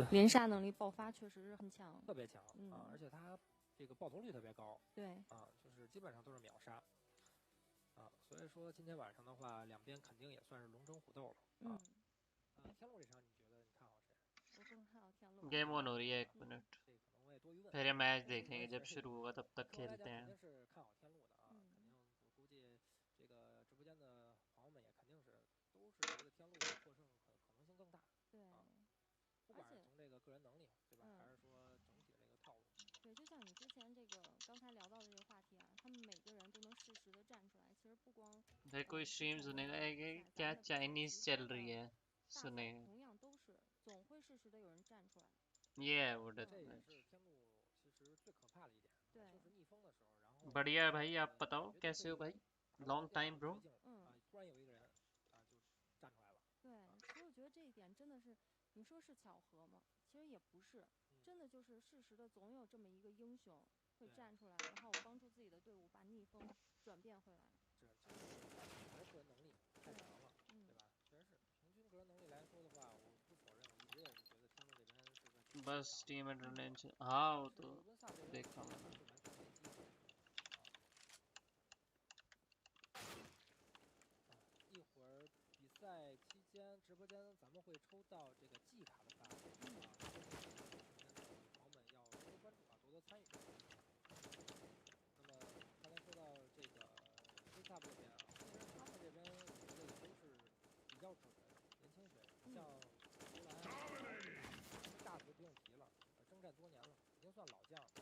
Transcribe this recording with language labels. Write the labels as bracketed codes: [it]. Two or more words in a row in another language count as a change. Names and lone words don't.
[zh] 连杀能力爆发确实是很强，特别强啊，而且他这个爆头率特别高，对啊，就是基本上都是秒杀啊，所以说今天晚上的话，两边肯定也算是龙争虎斗了啊。天路这场你觉得你看好谁？我更看好天路。 [en] game on [hi] हो रही है 1 मिनट [zh] 这可能我也多余问， [hi] फिर ये मैच देखेंगे जब शुरू होगा तब तक [zh] 客观来 [hi] खेलते [zh] 讲肯 [hi] हैं [zh] 定是看好天路的啊，肯定我估计这个直播间的朋友们也肯定是都是觉得天路获胜可能性更大，对啊，不管是从这个个人能力对吧，还是说整体的这个套路。对，就像你之前这个刚才聊到的这个话题啊，他们每个人都能适时的站出来，其实不光 [hi] फिर कोई स्ट्रीम सुनेगा कि क्या चाइनीज चल रही है [zh] 大 [hi] सुने [zh] 嫂同样都是总会适时的有人站出来。 [hi] ये है वो [zh] 这 [hi] डेथ [zh] 也 [hi] मैच [zh] 是天路其实最可怕的一点，对，就是逆风的时候，然后 [hi] बढ़िया है भाई आप बताओ कैसे हो भाई [en] long time bro [zh] 突然有一个人啊就站出来了。对，所以我觉得这一点真的是，你说是巧合吗？其实也不是，真的就是适时的总有这么一个英雄会站出来，然后帮助自己的队伍把逆风转变回来。这还是个人能力太强了，对吧？确实是，平均个人能力来说的话，我不否认，我一直也是觉得天路这边是个 [hi] बस [en] team advantage [hi] हाँ वो तो देखा मैंने [zh] 一会儿比赛期间，直播间咱们会抽到这个季卡的发布啊，直播间的朋友们要多多关注啊，多多参与。那么刚才说到这个 Webcam 这边啊，其实他们这边我觉得也都是比较准的年轻选手，像大图不用提了，征战多年了，已经算老将了。